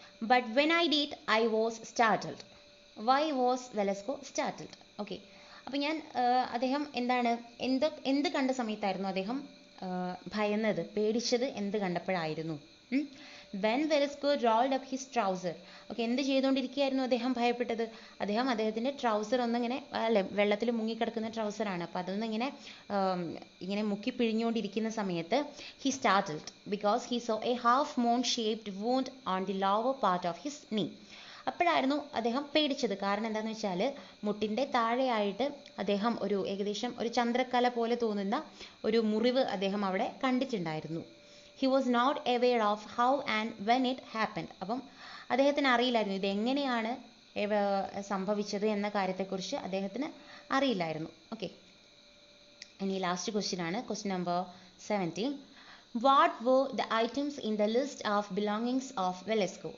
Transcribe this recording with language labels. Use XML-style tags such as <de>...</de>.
<en>But when I did, I was startled. Why was Velasco startled? Okay.</en> <ml>അപ്പോൾ അദ്ദേഹം എന്ത് കണ്ട സമയത്തായിരുന്നു അദ്ദേഹം ഭയന്നത്, പേടിച്ചത് എന്ത് കണ്ടപ്പോഴായിരുന്നു?</ml> <en>When Velasco rolled up his trouser.</en> <ml>Okay, എന്ത് ചെയ്തുകൊണ്ടിരിക്കുകയായിരുന്നു അദ്ദേഹം ഭയപ്പെട്ടത്? അദ്ദേഹത്തിൻ്റെ ട്രൗസർ ഒന്നിങ്ങനെ വെള്ളത്തിൽ മുങ്ങിക്കിടക്കുന്ന ട്രൗസറാണ്, അപ്പോൾ അതൊന്നിങ്ങനെ മുക്കി പിഴിഞ്ഞുകൊണ്ടിരിക്കുന്ന സമയത്ത്</ml> <en>he startled because he saw a half moon shaped wound on the lower part of his knee.</en> <ml>അപ്പോഴായിരുന്നു അദ്ദേഹം പേടിച്ചത്. കാരണം എന്താണെന്ന് വെച്ചാൽ മുട്ടിൻ്റെ താഴെയായിട്ട് അദ്ദേഹം ഏകദേശം ഒരു ചന്ദ്രക്കല പോലെ തോന്നുന്ന ഒരു മുറിവ് അദ്ദേഹം അവിടെ കണ്ടിട്ടുണ്ടായിരുന്നു.</ml> <en>He was not aware of how and when it happened.</en> <ml>അപ്പം അദ്ദേഹത്തിന് അറിയില്ലായിരുന്നു ഇതെങ്ങനെയാണ് സംഭവിച്ചത് എന്ന കാര്യത്തെക്കുറിച്ച് അദ്ദേഹത്തിന് അറിയില്ലായിരുന്നു. ഓക്കെ, ഇനി ലാസ്റ്റ് ക്വസ്റ്റ്യൻ ആണ്, question number 17.</ml> <en>What were the items in the list of belongings of Velasco?</en>